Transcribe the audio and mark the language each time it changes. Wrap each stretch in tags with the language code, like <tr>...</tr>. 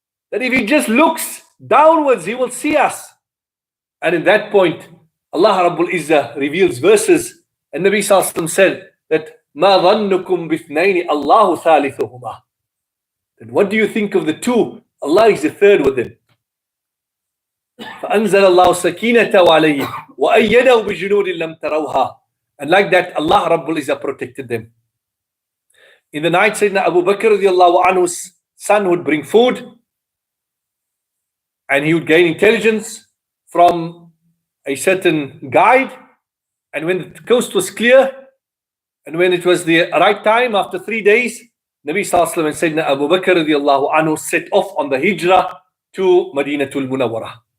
<en>That if he just looks downwards, he will see us. And in that point, Allah Rabbul Izzah reveals verses, and Nabi Sallallahu Alaihi Wasallam said that</en> <ar>ما ظنكم باثنين الله ثالثهما.</ar> <en>Then what do you think of the two? Allah is the third with them.</en> <ar>فأنزل الله سكينته عليه وأيده بجنود لم تروها.</ar> <en>And like that, Allah Rabbul Izzah protected them. In the night, Sayyidina Abu Bakr radiallahu anhu's son would bring food, and he would gain intelligence from a certain guide. And when the coast was clear, and when it was the right time, after 3 days, Nabi Sallallahu Alaihi Wasallam and Sayyidina Abu Bakr radiallahu anhu set off on the hijrah to Madinatul Munawwarah.</en>